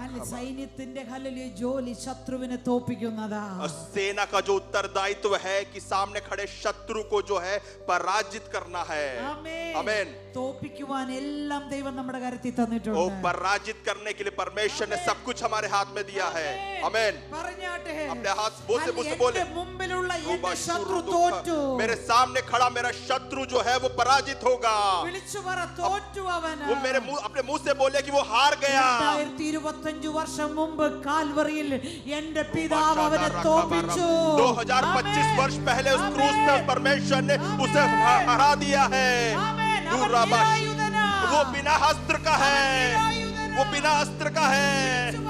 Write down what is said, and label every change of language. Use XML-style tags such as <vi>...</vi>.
<ml>സൈന്യത്തിന്റെ ജോലി ശത്രുവിനെ തോൽപ്പിക്കുന്നതാ.</ml> <hi>सेना का जो उत्तरदायित्व है कि सामने खड़े शत्रु को जो है पराजित करना है. आमीन.</hi> <ml>തോൽപ്പിക്കുവാൻ എല്ലാം ദൈവം നമ്മുടെ കരത്തിൽ തന്നിട്ടുണ്ട്.</ml> <hi>वो पराजित करने के लिए परमेश्वर ने सब कुछ हमारे हाथ में दिया है. आमीन.</hi> <ml>പറഞ്ഞാട്ടെ.</ml> <hi>अपने हाथ से बोले</hi> <ml>മുമ്പിലുള്ള എന്റെ ശത്രു തോറ്റു.</ml> <hi>मेरे सामने खड़ा मेरा शत्रु जो है वो पराजित होगा.</hi> <ml>വിളിച്ചു പറ, തോറ്റു അവൻ.</ml> <hi>वो मेरे मुंह अपने मुंह से बोले कि वो हार गया.</hi> <ml>2025 വർഷം മുമ്പ് കാൽവറിയിൽ എന്റെ പിതാവ് അവനെ തോൽപ്പിച്ചു.</ml> <hi>2025 वर्ष पहले उस क्रूस पे परमेश्वर ने उसे हरा दिया है. वो बिना अस्त्र का है. वो बिना अस्त्र का है.</hi>